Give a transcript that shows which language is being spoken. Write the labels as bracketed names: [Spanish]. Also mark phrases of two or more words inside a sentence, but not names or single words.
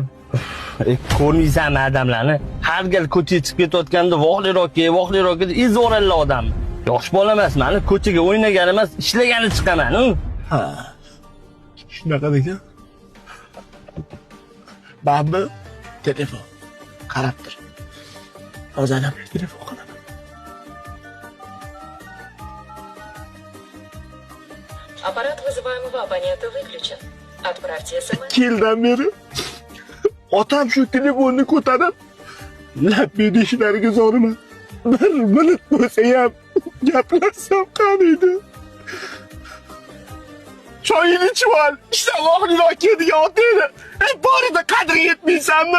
[Uzbek] Ko'rmaysanmi odamlarni? Har gal ko'chaga chiqib ketayotganda voqliroq kel, izvoralla odam. Yosh bola emas, meni ko'chaga o'ynagan emas, ishlagani chiqaman. Ha. Shunaqa ekan. Babi, telefon. Qarab tur. Hozir telefon qilaman. [Russian] Аппарат вызываемого абонента выключен. Отправьте смс. [Uzbek] Yildan beri otam shu telefonni ko'tarib, labbay deyishlariga zo'riman. Bir minut bo'lsa ham gaplashsam qaniydi. Choyini ichib ol. Ishda voqliroq keldigan otangni. Borida qadri yetmaysanmi?